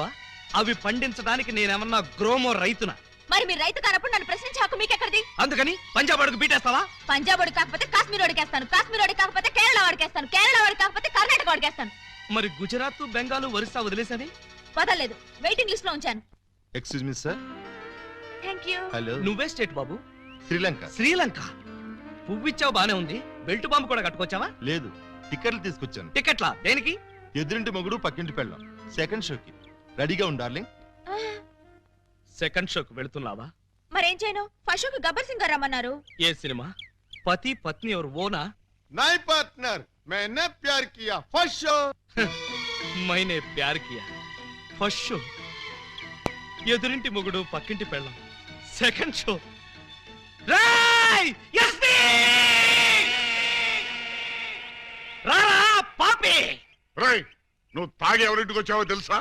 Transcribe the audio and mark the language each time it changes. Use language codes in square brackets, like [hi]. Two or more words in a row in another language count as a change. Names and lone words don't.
[te] అవి పండించడానికి నేనేమన్నా గ్రోమో రైతునా? మరి మీరు రైతు కానప్పుడు నన్ను ప్రశ్నించే హక్కు మీకెక్కడిది? అందుకని పంజాబ్ అడుగు బీటేస్తావా? పంజాబ్ వాడికి కాకపోతే కాశ్మీర్ వాడికేస్తాను, కాశ్మీర్ వాడికి కాకపోతే కేరళ వాడికేస్తాను, కేరళ వాడికి కాకపోతే కర్ణాటక వాడికేస్తాను. మరి గుజరాత్ బెంగాల్ ఒరిస్సా వదిలేసావి? వదలలేదు, వెయిటింగ్ లిస్ట్ లో ఉంచాను. [en] excuse me sir. thank you. हेलो. [te] నువ్వే స్టేట్ బాబు? శ్రీలంక. శ్రీలంక. పువ్విచ్చావు బానే ఉంది, బెల్ట్ బాంబు కూడా కట్టుకొచ్చావా? లేదు, టికెట్లు తీసుకొచ్చాను. టికెట్లా? దేనికి? ఎదురింటి మొగుడు పక్కింటి పెళ్ళం, సెకండ్ షోకి. రెడీగా ఉండు డార్లింగ్. సెకండ్ షోకి వెళుతున్నావా? మరేం చేయను? ఫస్ట్ షోకి గబ్బర్ సింగ్ గారు రమ్మన్నారు. ఏ సినిమా? పతి పత్ని ఎవరు ఓనా? [hi] నై పార్ట్నర్, [en] मैंने प्यार किया first show. మైనే ప్యార్ కియా first show. [te] ఎదురింటి మొగుడు పక్కింటి పెళ్ళం, సెకండ్ షో. రాయ్ ఎస్పీ రారా పాపి. రేయ్, నువ్వు తాగి ఎవరింటికి వచ్చావో తెలుసా?